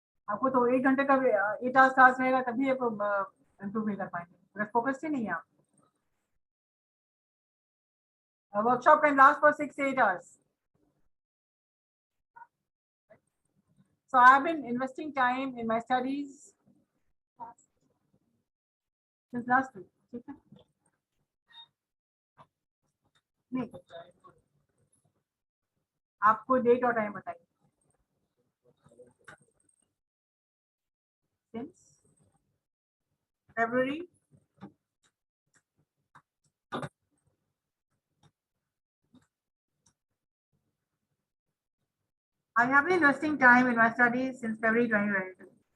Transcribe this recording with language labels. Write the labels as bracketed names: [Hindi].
[Hindi] आपको तो 1 घंटे का 8 आवर्स क्लास रहेगा तभी आपको इम्प्रूव नहीं कर पाएंगे अगर फोकस ही नहीं है आप. [English] A workshop can last for 6 to 8 hours. So I have been investing time in my studies since last week. [Hindi] ठीक है? नहीं, आपको डेट और टाइम बताइए. [English] Since February I have been investing time in my studies since February 2022.